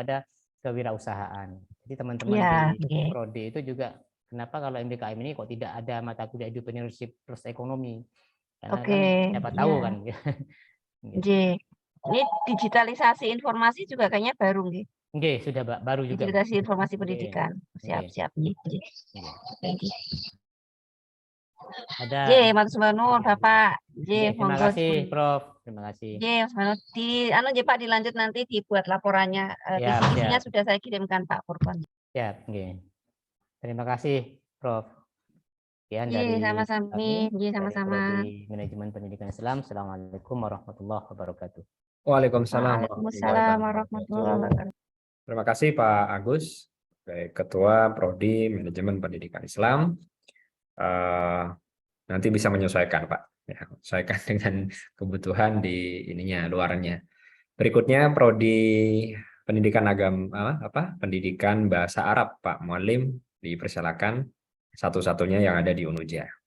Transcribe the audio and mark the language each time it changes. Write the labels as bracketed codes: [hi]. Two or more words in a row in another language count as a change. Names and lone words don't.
[id] kepada kewirausahaan. Jadi teman-teman Ya, di nggih. Prodi itu juga, kenapa kalau MBKM ini kok tidak ada mata kuliah entrepreneurship plus ekonomi? Karena kan siapa tahu ya. kan. Nggih. Ini digitalisasi informasi juga kayaknya baru nggih. Nggih, sudah baru juga. Digitalisasi informasi Nggih, pendidikan. Siap-siap nggih. nggih. Nggih. Ada. [jv] Nggih, matur nuwun Bapak. [id] Nggih, Terima monggo. kasih, Prof. Terima kasih. Nggih, Mas Manu. Nggih Pak, dilanjut nanti dibuat laporannya. Siap, Isinya siap. sudah saya kirimkan Pak Purban. Siap, nggih. Terima kasih, Prof. Sekian dari sama-sama. kami, Nggih, dari sama-sama. Prodi Manajemen Pendidikan Islam. [ar] السلام عليكم ورحمة الله وبركاته. Waalaikumsalam وعليكم السلام ورحمة الله وبركاته. [id] Terima kasih Pak Agus, sebagai Ketua Prodi Manajemen Pendidikan Islam. Nanti bisa menyesuaikan Pak, ya, menyesuaikan dengan kebutuhan di ininya, luarnya. Berikutnya Prodi Pendidikan Agama, Pendidikan Bahasa Arab, Pak Mualim, dipersilakan, satu-satunya yang ada di Unuja.